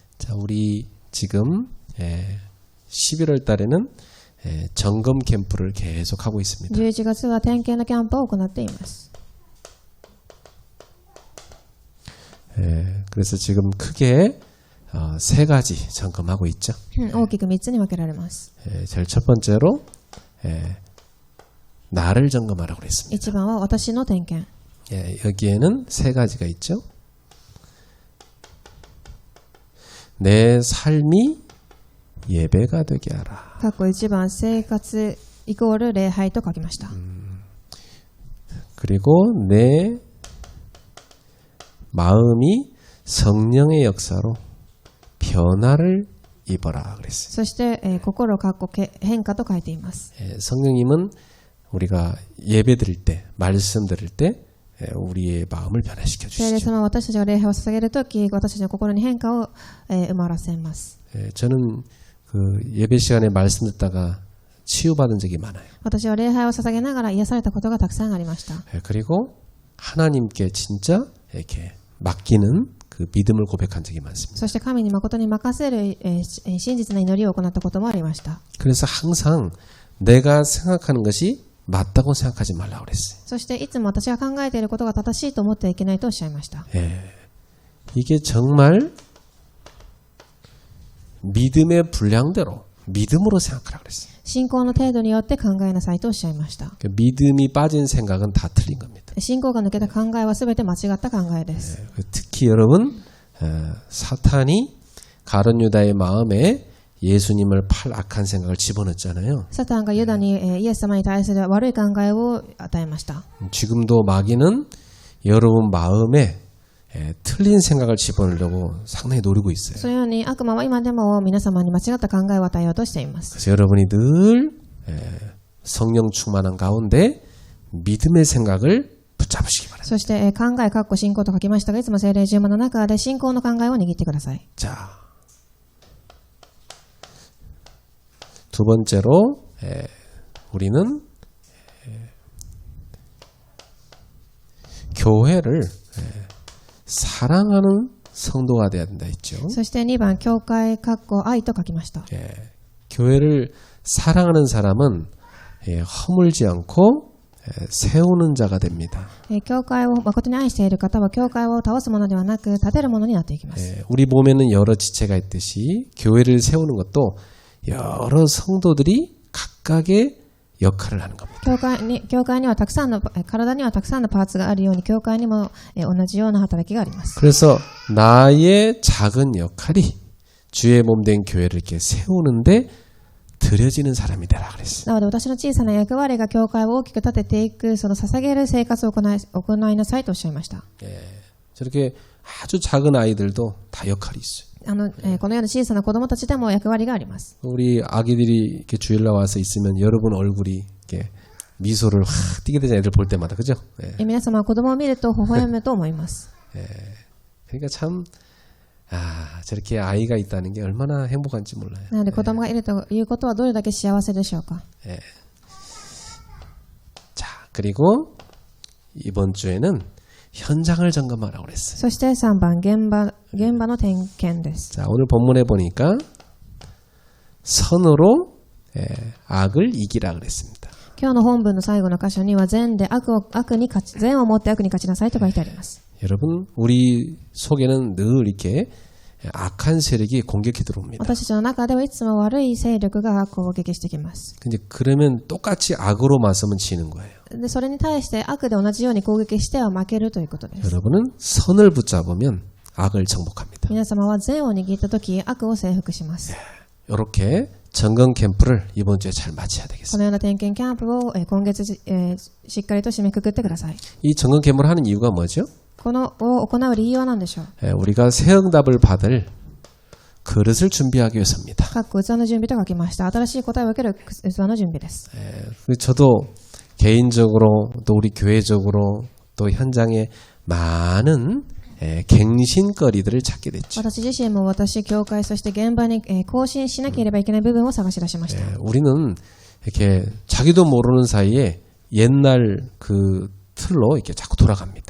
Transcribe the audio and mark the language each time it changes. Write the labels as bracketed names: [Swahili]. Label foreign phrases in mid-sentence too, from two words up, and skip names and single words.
[Korean] 자, 우리 지금 11월 달에는 점검 캠프를 계속 하고 있습니다. [Japanese] 11 月は点検のキャンプを行っています。 [Korean] 그래서 지금 크게 세 가지 점검하고 있죠. [Japanese] 大きく3つに分けられます。 [Korean] 제일 첫 번째로 나를 점검하라고 그랬습니다. [Japanese] 1 番は私の点検。 [Korean] 여기에는 세 가지가 있죠. 내 삶이 예배가 되게 하라. [Japanese] 括弧1番生活イコール礼拝と書きました。 [Korean] 그리고 내 마음이 성령의 역사로 변화를 입어라 그랬어요. [Japanese] そして、心括弧変化と書いています。 [Korean] 성령님은 우리가 예배 드릴 때, 말씀 드릴 때 우리의 마음을 변화시켜 [Japanese] 聖霊 [Korean] 주시죠. [Japanese] 様は私たちが礼拝を捧げるとき、私たちの心に変化を、生まらせます。 [Korean] 저는 그 예배 시간에 말씀 듣다가 치유받은 적이 많아요. [Japanese] 私は礼拝を捧げながら癒されたことがたくさんありました。 [Korean] 그리고 하나님께 진짜 이렇게 맡기는 그 믿음을 고백한 적이 많습니다. [Japanese] そして神に誠に任せる、真実な祈りを行ったこともありました。 [Korean] 그래서 항상 내가 생각하는 것이 맞다고 생각하지 말라고 그랬어요. [Japanese] そしていつも私が考えていることが正しいと思ってはいけないとおっしゃいました。 [Korean] 이게 정말 믿음의 분량대로 믿음으로 생각하라고 그랬어요. [Japanese] 信仰の程度によって考えなさいとおっしゃいました。 [Korean] 믿음이 빠진 생각은 다 틀린 겁니다. [Japanese] 信仰が抜けた考えはすべて間違った考えです。 [Korean] 특히 여러분 사탄이 가룟 유다의 마음에 예수님을 팔 악한 생각을 집어넣었잖아요. [Japanese] サタンがユダに、イエス様に対する悪い考えを与えました。 [Korean] 지금도 마귀는 여러분 마음에 틀린 생각을 집어넣으려고 상당히 노리고 있어요. [Japanese] そのように悪魔は今でも皆様に間違った考えを与えようとしています。 [Korean] 그래서 여러분이 늘 성령 충만한 가운데 믿음의 생각을 붙잡으시기 바랍니다. [Japanese] そして、考え、かっこ信仰と書きましたが、いつも聖霊充満の中で信仰の考えを握ってください。 [Korean] 자, 두 번째로 우리는 교회를 사랑하는 성도가 되어야 된다 했죠. [Japanese] そして2番、教会、かっこ愛と書きました。 [Korean] 교회를 사랑하는 사람은 허물지 않고 세우는 자가 됩니다. [Japanese] 教会を誠に愛している方は教会を倒すものではなく建てるものになっていきます。 [Korean] 우리 몸에는 여러 지체가 있듯이 교회를 세우는 것도 여러 성도들이 각각의 역할을 하는 겁니다. [Japanese] 教会にはたくさんの体にはたくさんのパーツがあるように教会にも同じような働きがあります。 [Korean] 그래서 나의 작은 역할이 주의 몸된 교회를 이렇게 세우는데 드려지는 사람이 되라 그랬어요. [Japanese] なので私の小さな役割が教会を大きく立てていくその捧げる生活を行いなさいとおっしゃいました。 [Korean] 저렇게 아주 작은 아이들도 다 역할이 있어요. [Japanese] このような小さな子供たちでも役割があります。 [Korean] 우리 아기들이 이렇게 주일날 와서 있으면 여러분 얼굴이 이렇게 미소를 확 띄게 되잖아요. 애들 볼 때마다 그죠? [Japanese] 皆様は子供を見ると微笑むと思います。 [Korean] 그러니까 참 저렇게 아이가 있다는 게 얼마나 행복한지 몰라요. [Japanese] なので子供がいるということはどれだけ幸せでしょうか。 [Korean] 자, 그리고 이번 주에는 현장을 점검하라고 그랬어요. [Japanese] そして3番、現場の点検です。 [Korean] 자, 오늘 본문에 보니까 선으로 악을 이기라 그랬습니다. [Japanese] 今日の本文の最後の箇所には善で善をもって悪に勝ちなさいと書いてあります。 [Korean] 여러분, 우리 속에는 늘 이렇게 악한 세력이 공격해 들어옵니다. [Japanese] 私たちの中ではいつも悪い勢力が攻撃してきます。 [Korean] 근데 그러면 똑같이 악으로 맞서면 지는 거예요. [Japanese] でそれに対して悪で同じように攻撃しては負けるということです。 [Korean] 여러분은 선을 붙잡으면 악을 정복합니다. [Japanese] 皆様は善を握ったとき悪を征服します。 [Korean] 이렇게 점검 캠프를 이번 주에 잘 마쳐야 [Japanese] この [Korean] 되겠습니다. [Japanese] ような点検キャンプを今月しっかりと締めくくってください。 [Korean] 이 점검 캠프를 하는 이유가 뭐죠? [Japanese] このを行う理由は何でしょう。 [Korean] 우리가 새 응답을 받을 그릇을 준비하기 위해서입니다. [Japanese] 各器の準備と書きました。新しい答えを受ける器の準備です。 [Korean] 저도 개인적으로 또 우리 교회적으로 또 현장에 많은 갱신거리들을 찾게 됐죠. [Japanese] 私自身も私、教会、そして現場に更新しなければいけない部分を探し出しました。 [Korean] 우리는 이렇게 자기도 모르는 사이에 옛날 그 틀로 이렇게 자꾸 돌아갑니다.